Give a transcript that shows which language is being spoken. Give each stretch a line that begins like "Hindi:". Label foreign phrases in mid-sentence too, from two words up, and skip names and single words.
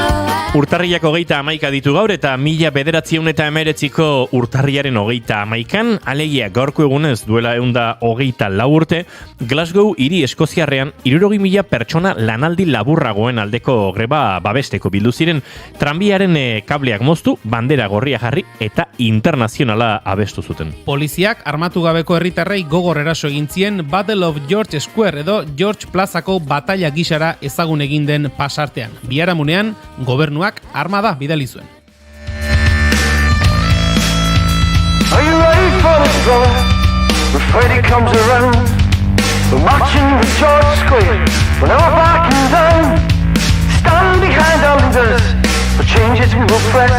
Basque: Urtarriak 31 ditu gaur eta 1919ko urtarriaren 31 alegia gaurko egunez duela 124 urte, Glasgow hiri eskoziarrean 60.000 pertsona lanaldi laburragoen aldeko greba babesteko bildu ziren, tranbiaren kableak moztu, bandera gorria jarri eta internazionala abestu zuten. Poliziak armatu gabeko herritarrei gogor eraso egin zien Battle of George Square edo George Plazako batalla gisara ezagun egin den pasartean. Biharamunean, gobernuak armada bidali zuen.
English: Are you ready for the thriller? When Freddy comes around, we're marching with George Square. We're never backing down. Stand behind our leaders. For changes we will press.